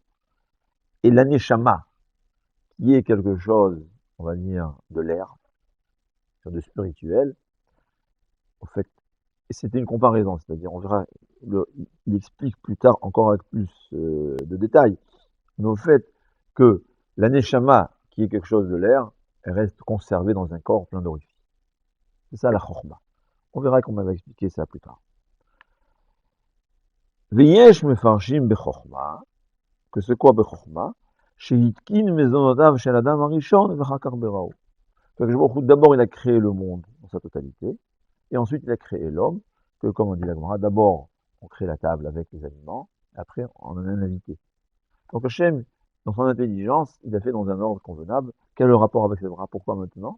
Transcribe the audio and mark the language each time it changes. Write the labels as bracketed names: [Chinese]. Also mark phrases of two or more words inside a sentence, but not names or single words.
[French] Et l'aneshama, qui est quelque chose, on va dire, de l'air, de spirituel, en fait, c'était une comparaison, c'est-à-dire, on verra, il explique plus tard encore avec plus de détails, mais au fait que la neshama, qui est quelque chose de l'air, elle reste conservée dans un corps plein d'orifices. C'est ça la chorma. On verra qu'on va expliquer ça plus tard. [Hebrew] ויש מפרשים בחומרא, [French] que c'est quoi bechorma? [Hebrew] שהתקין מזונותיו של אדם הראשון ואחר כך בראו. [French] D'abord, il a créé le monde dans sa totalité, et ensuite il a créé l'homme, que comme on dit la Gemara, d'abord on crée la table avec les aliments, après on en a un invité. Donc Hachem, dans son intelligence, il a fait dans un ordre convenable. Quel est le rapport avec les bras? Pourquoi maintenant?